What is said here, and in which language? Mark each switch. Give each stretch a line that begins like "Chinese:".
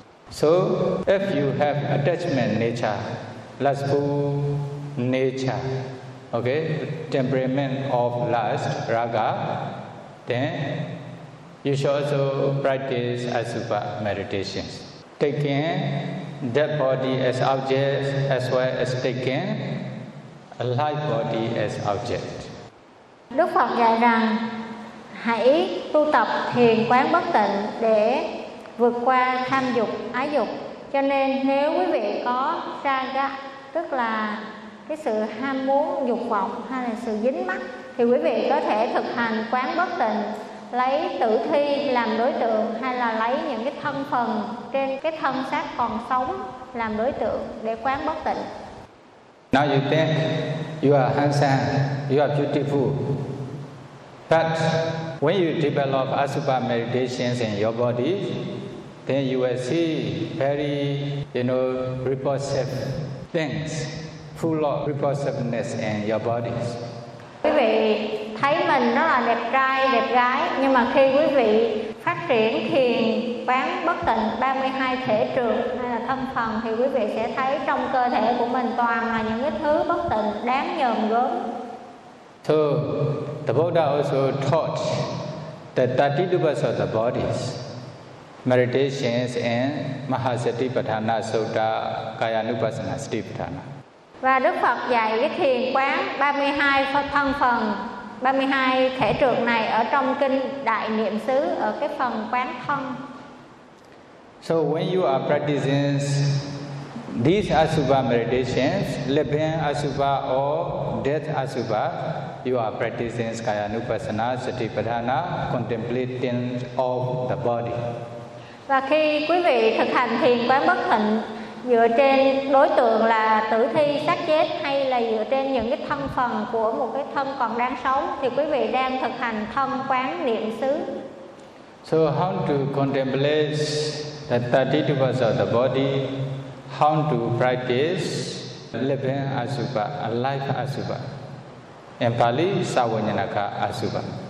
English: So, if you have attachment nature, lustful nature, okay, temperament of lust, raga, then you should also practice Asupa meditation, taking dead body as object as well as taking a live body as object.
Vietnamese: Đức Phật dạy rằng hãy tu tập thiền quán bất tịnh để vượt qua tham dục, ái dục. Cho nên nếu quý vị có raga, tức là cái sự ham muốn, dục vọng hay là sự dính mắc, thì quý vị có thể thực hành quán bất tịnh lấy tử thi làm đối tượng hay là lấy những cái thân phần trên cái thân xác còn sống làm đối tượng để quán bất tịnh.
English: Now you think you are handsome, you are beautiful. But when you develop Asupa meditations in your body, then you will see very, you know, repulsive things, full of repulsiveness in your body.
Vietnamese: Quý vị thấy mình rất là đẹp trai, đẹp gái, nhưng mà khi quý vị phát triển thiền quán bất tịnh 32 thể trượt hay là thân phần, thì quý vị sẽ thấy trong cơ thể của mình toàn là những cái thứ bất tịnh đáng nhờm gớm.
English: So, the Buddha also taught that 32 parts of the bodies, meditations and Mahasatipatthana Sutta, Kayanupassana Satipatthana.
Vietnamese: Và Đức Phật dạy cái thiền quán 32 thân phần, 32 thể trượt này ở trong kinh Đại Niệm Xứ, ở cái phần quán thân.
English: So when you are practicing these Asupa meditations, living Asupa or death Asupa, you are practicing Kayanupassana, Satipatthana, contemplating of the body.
Vietnamese: Và khi quý vị thực hành thiền quán bất tịnh dựa trên đối tượng là tử thi, xác chết hay là dựa trên những cái thân phần của một cái thân còn đang sống, thì quý vị đang thực hành thân quán niệm xứ.
English: So how to contemplate the 32 parts of the body, how to practice living Asupa, alive Asupa, in Pali, Savijñāṇika Asupa.